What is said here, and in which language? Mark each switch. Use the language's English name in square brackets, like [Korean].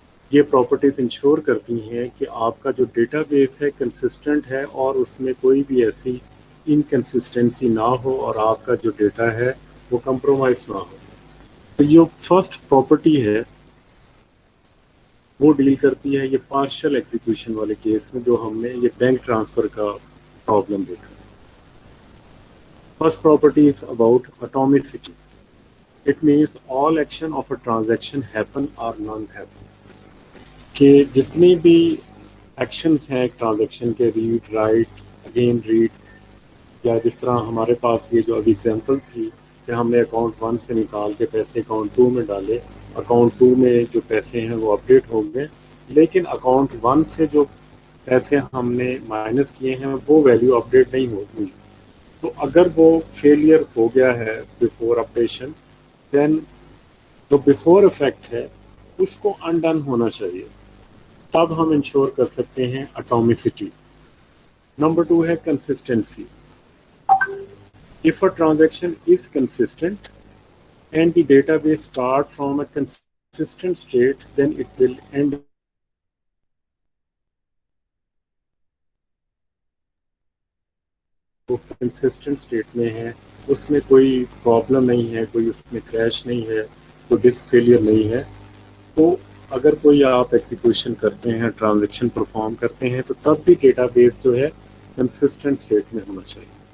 [Urdu] یہ properties ensure کرتی ہیں کہ آپ کا جو ڈیٹا بیس ہے کنسسٹنٹ ہے اور اس میں کوئی بھی ایسی انکنسسٹنسی نہ ہو اور آپ کا جو ڈیٹا ہے وہ کمپرومائز نہ ہو. تو یہ فرسٹ پراپرٹی ہے وہ ڈیل کرتی ہے یہ پارشل ایگزیکیوشن والے کیس میں جو ہم نے یہ بینک ٹرانسفر کا پرابلم دیکھا. [English] First property is about atomicity. It means all action of a transaction happen or none happen. [Urdu] کہ جتنی بھی ایکشنز ہیں ایک ٹرانزیکشن کے ریڈ رائٹ اگین ریڈ یا جس طرح ہمارے پاس یہ جو ابھی ایگزامپل تھی کہ ہم نے اکاؤنٹ 1 سے نکال کے پیسے اکاؤنٹ 2 میں ڈالے, اکاؤنٹ 2 میں جو پیسے ہیں وہ اپڈیٹ ہو گئے لیکن اکاؤنٹ 1 سے جو پیسے ہم نے مائنس کیے ہیں وہ ویلیو اپڈیٹ نہیں ہوئی. تو اگر وہ فیلئر ہو گیا ہے بیفور اپڈیشن دین جو بیفور افیکٹ ہے اس کو انڈن ہونا چاہیے, تب ہم انشور کر سکتے ہیں اٹامسٹی. نمبر 2 ہے consistency. [English] If a transaction is consistent and the database start from a consistent state, then it will end [Urdu] وہ کنسسٹنٹ اسٹیٹ میں ہے, اس میں کوئی پرابلم نہیں ہے, کوئی اس میں کریش نہیں ہے, کوئی ڈسک فیلئر نہیں ہے, تو اگر کوئی آپ ایگزیکیوشن کرتے ہیں, ٹرانزیکشن پرفارم کرتے ہیں, تو تب بھی ڈیٹا بیس جو ہے کنسسٹنٹ اسٹیٹ میں ہونا چاہیے.